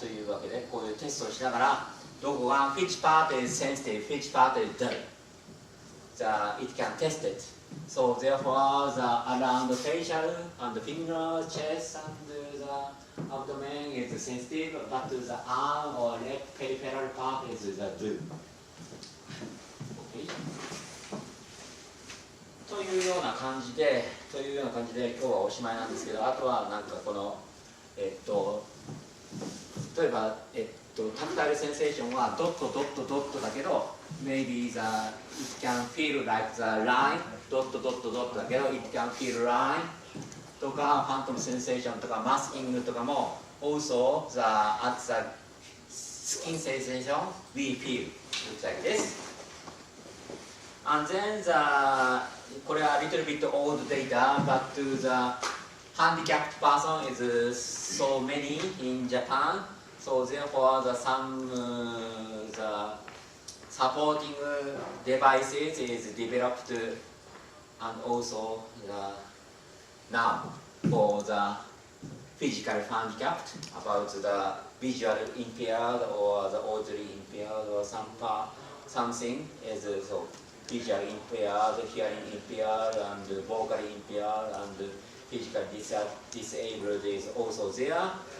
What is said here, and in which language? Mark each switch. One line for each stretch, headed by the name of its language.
Japanese: というわけでこういうテストをしながらどこが
English: which part is sensitive, which part is dull. It can test it So therefore, the around the facial and the finger, chest, and the abdomen is sensitive, but the arm or leg peripheral part is the blue. Okay.
Japanese: というような感じで今日はおしまいなんですけど、あとはなんかこの例えばタクタイルセンセーションはドットドットドットだけど
English: maybe it can feel like the line
Japanese: ドットドットドットだけど
English: it can feel line
Japanese: とかファントムセンセーションとかマスキングとかも
English: also at the skin sensation we feel like this and thenこれは little bit old data but the handicapped person is so many in Japan. So therefore, some the supporting devices is developed, and also now for the physical handicapped about the visual impaired or the auditory impaired or something is so visual impaired, hearing impaired, and vocally impaired, and physically disabled is also there.